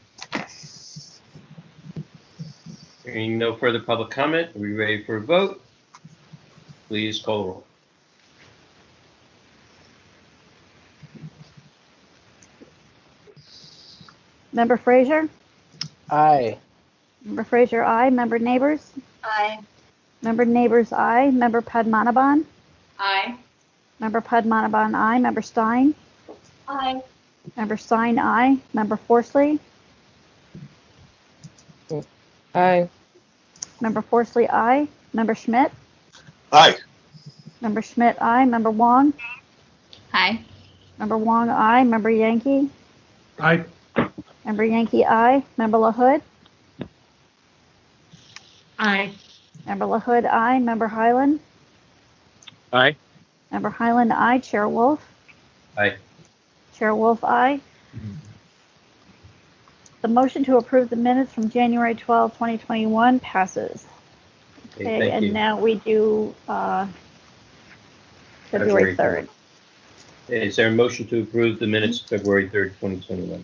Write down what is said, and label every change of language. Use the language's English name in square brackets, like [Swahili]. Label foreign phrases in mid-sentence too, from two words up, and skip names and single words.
[English] Hearing no further public comment, are we ready for a vote? Please call the roll. Member Frazier? Aye. Member Frazier, aye. Member Neighbors? Aye. Member Neighbors, aye. Member Padmanabhan? Aye. Member Padmanabhan, aye. Member Stein? Aye. Member Stein, aye. Member Forsley? Aye. Member Forsley, aye. Member Schmidt? Aye. Member Schmidt, aye. Member Wong? Aye. Member Wong, aye. Member Yankee? Aye. Member Yankee, aye. Member LaHood? Aye. Member LaHood, aye. Member Highland? Aye. Member Highland, aye. Chair Wolf? Aye. Chair Wolf, aye. The motion to approve the minutes from January 12, 2021 passes. Okay, Okay, thank and you. now we do February 3rd. Is there a motion to approve the minutes of February 3rd, 2021?